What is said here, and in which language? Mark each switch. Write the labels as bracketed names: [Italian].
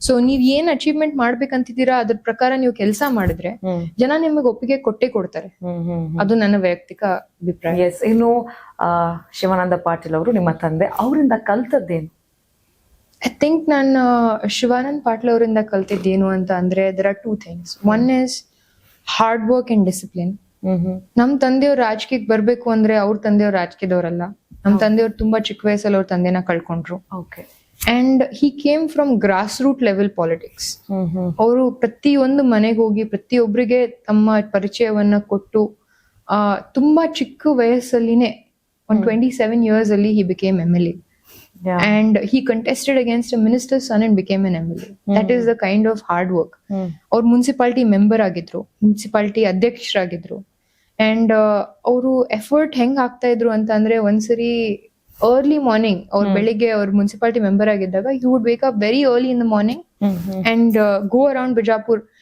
[Kannada] So ನೀವ್ ಏನ್ achievement ಮಾಡ್ಬೇಕಂತಿದ್ದೀರಾ ಅದ್ರ ಪ್ರಕಾರ ನೀವು ಕೆಲಸ ಮಾಡಿದ್ರೆ ಜನ ನಿಮಗೆ ಒಪ್ಪಿಗೆ ಕೊಟ್ಟೆ ಕೊಡ್ತಾರೆ. ಅದು ನನ್ನ ವೈಯಕ್ತಿಕ ಅಭಿಪ್ರಾಯ. ಎಸ್. ಇನ್ನು ಶಿವಾನಂದ ಪಾಟೀಲ್ ಅವರು ನಿಮ್ಮ ತಂದೆ, ಅವರಿಂದ ಕಲ್ತದ್ದೇನು? ಐ ಥಿಂಕ್ ನಾನು ಶಿವಾನಂದ್ ಪಾಟೀಲ್ ಅವರಿಂದ ಕಲ್ತಿದ್ದೇನು ಅಂತ ಅಂದ್ರೆ [English] there are two things. One is hard work and discipline. [Kannada] ನಮ್ ತಂದೆಯವ್ರು ರಾಜಕೀಯಕ್ಕೆ ಬರ್ಬೇಕು ಅಂದ್ರೆ ಅವ್ರ ತಂದೆಯವ್ರು ರಾಜಕೀಯದವರಲ್ಲ. ನಮ್ ತಂದೆಯವ್ರು ತುಂಬಾ ಚಿಕ್ಕ ವಯಸ್ಸಲ್ಲಿ ಅವ್ರ ತಂದೆನ ಕಳ್ಕೊಂಡ್ರು. [English] And he came from grass root level politics. [Kannada] ಅವರು ಪ್ರತಿಯೊಂದು ಮನೆಗೆ ಹೋಗಿ ಪ್ರತಿಯೊಬ್ಬರಿಗೆ ತಮ್ಮ ಪರಿಚಯವನ್ನ ಕೊಟ್ಟು ತುಂಬಾ ಚಿಕ್ಕ ವಯಸ್ಸಲ್ಲಿನೇ 27 years ಅಲ್ಲಿ [English] he became MLA. And he contested against a minister's son and became an MLA. That is the kind of hard work. [Kannada] ಅವ್ರು ಮುನ್ಸಿಪಾಲಿಟಿ ಮೆಂಬರ್ ಆಗಿದ್ರು, ಮುನ್ಸಿಪಾಲಿಟಿ ಅಧ್ಯಕ್ಷರಾಗಿದ್ರು. ಅಂಡ್ ಅವರು ಎಫರ್ಟ್ ಹೆಂಗ್ ಆಗ್ತಾ ಇದ್ರು ಅಂತ ಅಂದ್ರೆ ಒಂದ್ಸರಿ ಅರ್ಲಿ ಮಾರ್ನಿಂಗ್ ಅವ್ರು ಬೆಳಿಗ್ಗೆ ಅವ್ರು ಮುನ್ಸಿಪಾಲಿಟಿ ಮೆಂಬರ್ ಆಗಿದ್ದಾಗ [English] he would wake up very early in the morning and go around [Kannada] Bijapur.